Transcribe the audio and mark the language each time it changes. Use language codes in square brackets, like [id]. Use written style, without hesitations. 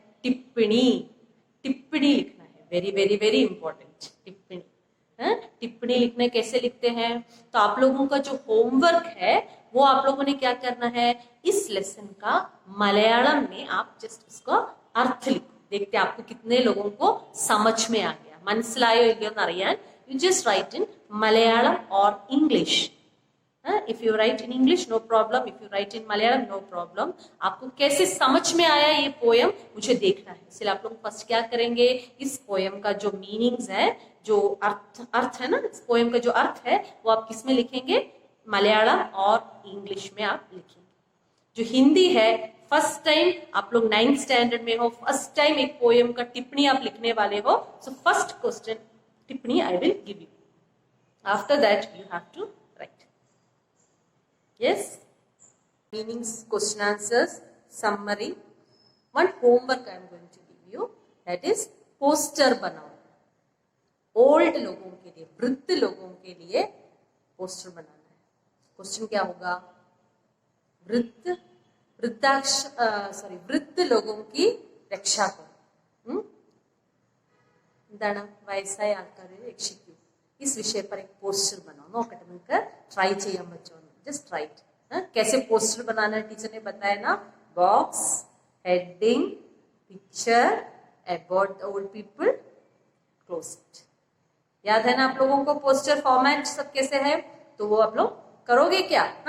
[hi] टिप्पणी. टिप्पणी लिखना है. [en] Very very very important. [hi] टिप्पणी. टिप्पणी लिखने कैसे लिखते हैं? तो आप लोगों का जो होमवर्क है वो आप लोगों ने क्या करना है? इस लेसन का मलयालम में आप जस्ट उसका अर्थ लिखो. देखते हैं आपको कितने लोगों को समझ में आ गया. [ml] മനസ്സിലായോ ഇല്ലയോ എന്ന് അറിയാൻ [en] you just write in Malayalam or English. If you write in English no problem, if you write in Malayalam no problem. [hi] आपको कैसे समझ में आया ये पोयम मुझे देखना है. इसलिए आप लोग फर्स्ट क्या करेंगे? इस पोयम का जो मीनिंग्स है, जो अर्थ है ना, इस पोयम का जो अर्थ है वो आप किस में लिखेंगे? मलयालम और इंग्लिश में आप लिखेंगे. जो हिंदी है, फर्स्ट टाइम आप लोग 9th स्टैंडर्ड में हो, फर्स्ट टाइम एक पोयम का टिप्पणी आप लिखने वाले हो. [en] So first question टिप्पणी I will give you. After that you have to write. Yes, meanings, question answers, summary. One homework I am going to give you, that is poster [hi] बनाओ. Old लोगों के लिए, वृद्ध लोगों के लिए पोस्टर बनाना है। क्वेश्चन क्या होगा? वृद्ध लोगों की रक्षा करो। [ml] എന്താണ് വയസ്സായ ആൾക്കാരെ രക്ഷിക്കൂ. [hi] इस विषय पर एक पोस्टर बनाओ. [ml] നോക്കട്ടെ നിങ്ങൾക്ക് ട്രൈ ചെയ്യാൻ പറ്റുമോ? [en] Just right. [hi] कैसे पोस्टर बनाना है टीचर ने बताया ना. [en] Box, heading, picture, about the old people, close it. [hi] याद है ना आप लोगों को पोस्टर फॉर्मेट सब कैसे है? तो वो आप लोग करोगे क्या?